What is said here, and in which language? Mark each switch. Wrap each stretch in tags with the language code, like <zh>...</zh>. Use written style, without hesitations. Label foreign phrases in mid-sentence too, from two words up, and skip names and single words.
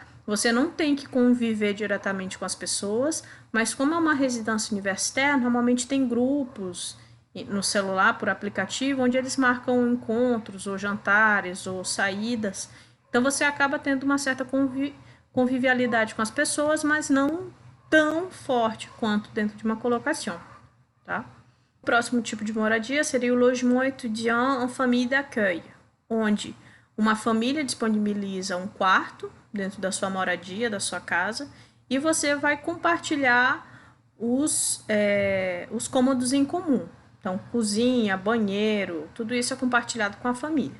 <pt>Você não tem que conviver diretamente com as pessoas, mas como é uma residência universitária, normalmente tem grupos no celular, por aplicativo, onde eles marcam encontros, ou jantares, ou saídas. Então você acaba tendo uma certa convivialidade com as pessoas, mas não tão forte quanto dentro de uma colocação, tá? O próximo tipo de moradia seria o</pt> <fr>logement étudiant en famille d'accueil,</fr> <pt>onde uma família disponibiliza um quarto dentro da sua moradia, da sua casa, e você vai compartilhar os cômodos em comum. Então, cozinha, banheiro, tudo isso é compartilhado com a família.</pt>